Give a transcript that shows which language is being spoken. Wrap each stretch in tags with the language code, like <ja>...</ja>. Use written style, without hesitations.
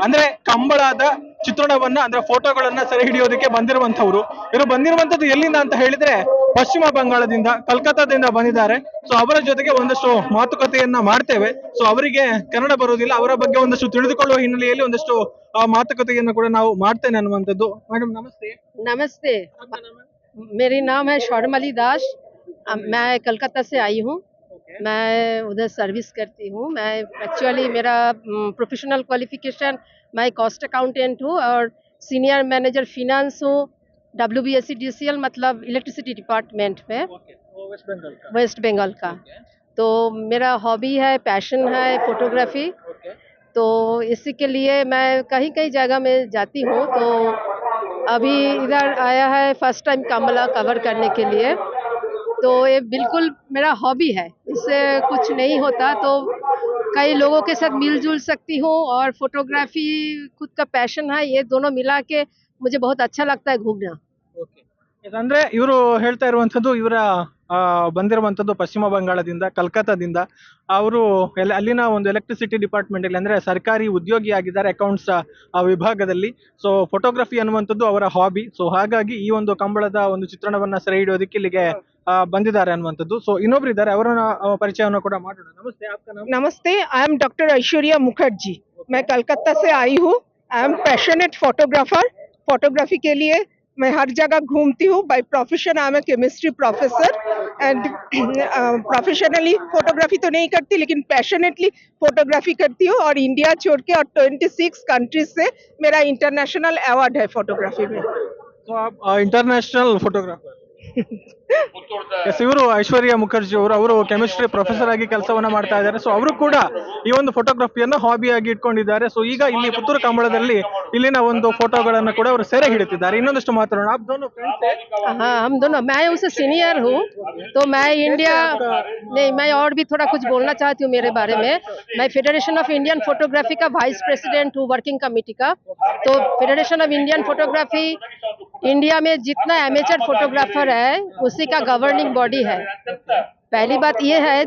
<kn>ಅಂದ್ರೆ ಕಂಬಳದ ಚಿತ್ರಣವನ್ನ ಅಂದ್ರೆ ಫೋಟೋಗಳನ್ನ ಸೆರೆ ಹಿಡಿಯೋದಕ್ಕೆ ಬಂದಿರುವಂತವ್ರು. ಇವರು ಬಂದಿರುವಂತದ್ದು ಎಲ್ಲಿಂದ ಅಂತ ಹೇಳಿದ್ರೆ ಪಶ್ಚಿಮ ಬಂಗಾಳದಿಂದ, ಕಲ್ಕತ್ತಾದಿಂದ ಬಂದಿದ್ದಾರೆ. ಸೊ ಅವರ ಜೊತೆಗೆ ಒಂದಷ್ಟು ಮಾತುಕತೆಯನ್ನ ಮಾಡ್ತೇವೆ. ಸೊ ಅವರಿಗೆ ಕನ್ನಡ ಬರೋದಿಲ್ಲ, ಅವರ ಬಗ್ಗೆ ಒಂದಷ್ಟು ತಿಳಿದುಕೊಳ್ಳುವ ಹಿನ್ನೆಲೆಯಲ್ಲಿ ಒಂದಷ್ಟು ಮಾತುಕತೆಯನ್ನು ಕೂಡ ನಾವು ಮಾಡ್ತೇನೆ ಅನ್ನುವಂಥದ್ದು. ಮೇಡಮ್ ನಮಸ್ತೆ.</kn> <hi>नमस्ते, मेरी नाम है शौर्मली दास। मैं कलकत्ता से आई हूँ। मैं उधर सर्विस करती हूँ। मैं एक्चुअली मेरा प्रोफेशनल क्वालिफिकेशन, मैं कॉस्ट अकाउंटेंट हूँ और सीनियर मैनेजर फिनांस हूँ WBSCDCL मतलब इलेक्ट्रिसिटी डिपार्टमेंट में, वेस्ट बंगाल का। तो मेरा हॉबी है, पैशन है फोटोग्राफी। तो इसी के लिए मैं कहीं कहीं जगह में जाती हूँ। तो अभी इधर आया है फर्स्ट टाइम कामला कवर करने के लिए। तो ये बिल्कुल मेरा हॉबी है, इससे कुछ नहीं होता। तो कई लोगों के साथ मिलजुल सकती हूँ और फोटोग्राफी खुद का पैशन है, ये दोनों मिला के मुझे बहुत अच्छा लगता है घूमना।</hi> <kn>ಅಂದ್ರೆ ಇವರು ಹೇಳ್ತಾ ಇರುವಂತದ್ದು ಇವರ ಬಂದಿರುವಂತದ್ದು ಪಶ್ಚಿಮ ಬಂಗಾಳದಿಂದ, ಕಲ್ಕತ್ತಾದಿಂದ. ಅವರು ಅಲ್ಲಿನ ಒಂದು ಎಲೆಕ್ಟ್ರಿಸಿಟಿ ಡಿಪಾರ್ಟ್ಮೆಂಟ್ ಅಲ್ಲಿ ಅಂದ್ರೆ ಸರ್ಕಾರಿ ಉದ್ಯೋಗಿ ಆಗಿದ್ದಾರೆ, ಅಕೌಂಟ್ಸ್ ವಿಭಾಗದಲ್ಲಿ. ಸೊ ಫೋಟೋಗ್ರಫಿ ಅನ್ನುವಂಥದ್ದು ಅವರ ಹಾಬಿ. ಸೊ ಹಾಗಾಗಿ ಈ ಒಂದು ಕಂಬಳದ ಒಂದು ಚಿತ್ರಣವನ್ನ ಸೆರೆ ಹಿಡಿಯೋದಕ್ಕೆ ಇಲ್ಲಿಗೆ ಬಂದಿದ್ದಾರೆ ಅನ್ನುವಂಥದ್ದು. ಸೊ ಇನ್ನೊಬ್ರು ಇದ್ದಾರೆ, ಅವರ ಪರಿಚಯವನ್ನು ಕೂಡ ಮಾಡೋಣ.</kn> <hi>ನಮಸ್ತೆ, आपका नाम? नमस्ते,</hi> <en>I am</en> <hi>doctor Aishwarya Mukherjee. मैं कलकत्ता से आई हूँ।</hi> <en>I am passionate photographer.</en> <hi>Photography के लिए मैं हर जगह घूमती हूँ।</hi> <en>by profession I am a chemistry professor and professionally</en> <hi>photography तो नहीं करती, लेकिन पैशनेटली फोटोग्राफी करती हूँ। और इंडिया छोड़ के और 26 कंट्रीज से मेरा इंटरनेशनल अवार्ड है फोटोग्राफी में।</hi> <kn>So international photographer. ಇವರು ಐಶ್ವರ್ಯ ಮುಖರ್ಜಿ ಅವರು ಕೆಮಿಸ್ಟ್ರಿ ಪ್ರೊಫೆಸರ್ ಆಗಿ ಕೆಲಸವನ್ನ ಮಾಡ್ತಾ ಇದ್ದಾರೆ. ಸೊ ಅವರು ಕೂಡ ಈ ಒಂದು ಫೋಟೋಗ್ರಫಿಯನ್ನ ಹಾಬಿ ಆಗಿ ಇಟ್ಕೊಂಡಿದ್ದಾರೆ. ಸೊ ಈಗ ಇಲ್ಲಿ ಪುತ್ತೂರು ಕಂಬಳದಲ್ಲಿ ಇಲ್ಲಿನ ಒಂದು ಫೋಟೋಗಳನ್ನ ಕೂಡ ಅವರು ಸೆರೆ ಹಿಡಿತಿದ್ದಾರೆ. ಇನ್ನೊಂದಷ್ಟು ಮಾತಾಡೋಣ.</kn> <hi>आप दोनों फ्रेंड्स हैं? हाँ, हम दोनों, मैं उससे सीनियर हूँ। तो मैं इंडिया नहीं, मैं और भी थोड़ा कुछ बोलना चाहती हूँ मेरे बारे में। मैं फेडरेशन ऑफ इंडियन फोटोग्राफी का वाइस प्रेसिडेंट हूँ, वर्किंग कमेटी का। तो federation of Indian photography India में जितना एमेचर फोटोग्राफर है उसी का गवर्निंग बॉडी है। पहली बात ये है।</hi>